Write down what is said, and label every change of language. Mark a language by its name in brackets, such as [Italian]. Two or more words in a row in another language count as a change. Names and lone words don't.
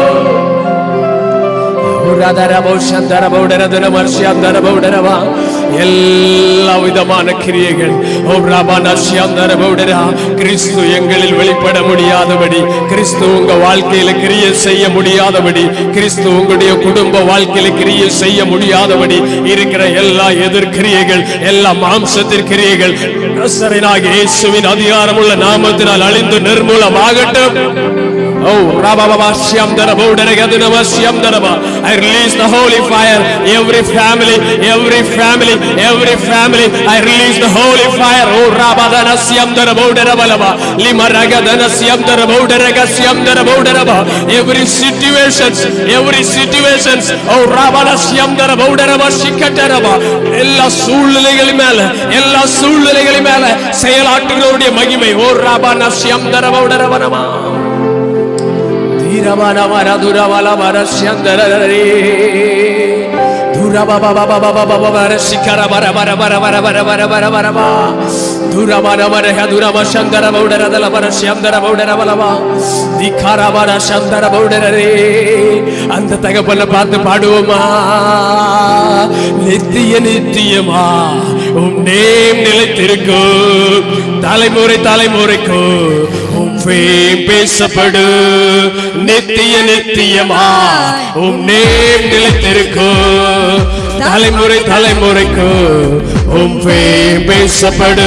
[Tamil] எல்லா விதமான கிரியைகள் கிறிஸ்து எங்களில் வெளிப்பட முடியாதபடி, கிறிஸ்து உங்க வாழ்க்கையில கிரியை செய்ய முடியாதபடி, கிறிஸ்து உங்களுடைய குடும்ப வாழ்க்கையில கிரியை செய்ய முடியாதபடி இருக்கிற எல்லா எதிர்கிரியைகள், எல்லா மாம்சத்தின் கிரியைகள் நசரேயனாகிய இயேசுவின் அதிகாரமுள்ள நாமத்தினால் அழிந்து நிர்மூலமாகட்டும். Oh, Rababa Shyam Darabo Daragadunama Shyam Daraba. [English] I release the holy fire. Every family, every family, every family. I release the holy fire. Oh, Rabadana Shyam Darabo Darabalaba. Limaragadana Shyam Darabo Daragashyam Darabo Daraba. Every situations, every situations. Oh, Rabana Shyam Darabo Daraba Shikataraba. [Tamil] Ella சூழ்நிலைகளின் மேல, எல்லா சூழ்நிலைகளின் மேல செயலாற்றுகிறவருடைய மகிமை. Oh, Rabana Shyam Darabo Darabanama. Duravana mara duravala mara shandarare duraba baba baba baba mara shikara mara mara mara mara mara mara mara mara mara duravana mara hadurama shandara baudara dala mara shandara baudara balama dikara mara shandara baudare. அந்த தகப்பனை பார்த்து பாடுவோமா? நித்திய நித்தியமா உம் நேம் நிலைத்திருக்கும், தலைமுறை தலைமுறைக்கும் உம் பேம் பேசப்படு. நித்திய நித்தியமா உம் நேம் நிலைத்திருக்கும், தலைமுறை தலைமுறைக்கும் உம் பேம் பேசப்படு.